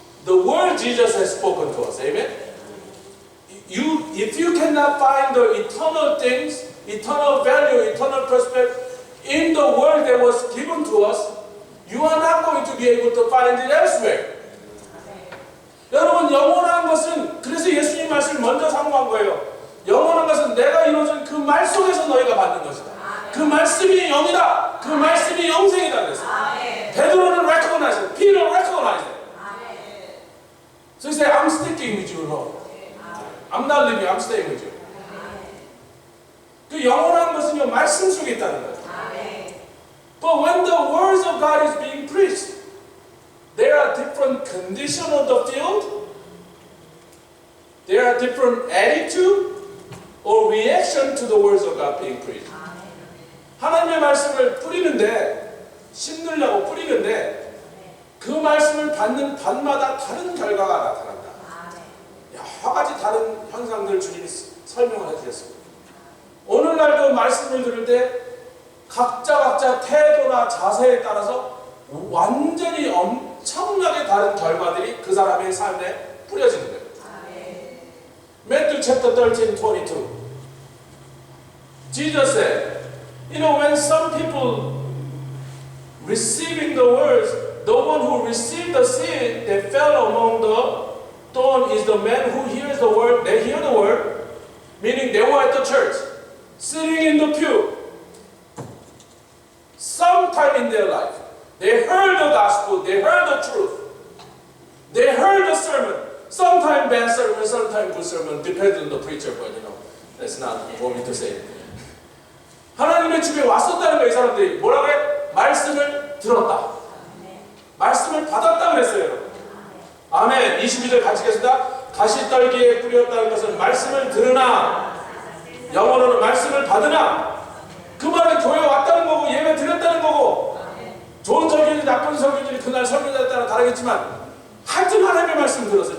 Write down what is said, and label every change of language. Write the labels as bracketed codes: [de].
[en] the word Jesus has spoken to us. Amen? If you cannot find the eternal things, eternal value, eternal prospect in the word that was given to us, you are not going to be able to find it elsewhere. [ko] 여러분, 영원한 것은, 그래서 예수님 말씀을 먼저 상고한 거예요. 영원한 것은 내가 이루어진 그 말 속에서 너희가 받는 것이다. 그 말씀이 영이다. 그 말씀이 영생이다. 그랬어요. [en] 베드로는 recognize it. Peter recognized it. So he said, I'm sticking with you, Lord. I'm not leaving, I'm staying with you. [ko] 그 영원한 것은요, 말씀 속에 있다는 거예요. [en] But when the words of God is being preached, there are different conditions of the field, there are different attitude or reaction to the words of God being preached. [ko] 하나님의 말씀을 뿌리는데, 심으려고 뿌리는데, 그 말씀을 받는 반마다 다른 결과가 나타난다. 여러 가지 다른 현상들을 주님이 설명을 해주셨습니다. 오늘날도 말씀을 들을 때 각자 태도나 자세에 따라서 완전히 엄청나게 다른 결과들이 그 사람의 삶에 뿌려지는 거예요. [en] Matthew chapter 13, 22. Jesus said, you know, when some people receiving the words, the one who received the seed that fell among the thorn is the man who hears the word, they hear the word, meaning they were at the church, sitting in the pew. Sometime in their life, they heard the gospel, they heard the truth, they heard the sermon. Sometimes bad sermon, sometimes good sermon, depends on the preacher, but you know, that's not for me to say. [ko] 하나님의 집에 왔었다는 거예요, 이 사람들이. 뭐라 그래? 말씀을 들었다. 말씀을 받았다 그랬어요, 여러분. 아멘. 22절 같이 읽겠습니다. 가시떨기에 뿌렸다는 것은 말씀을 들으나, 영어로는 말씀을 받으나, 그 말은 교회 왔다는 거고 예배 드렸다는 거고 좋은 설교지 나쁜 설교지 그날 설교자에 따라 다르겠지만 하여튼 하나님의 말씀 들었어요.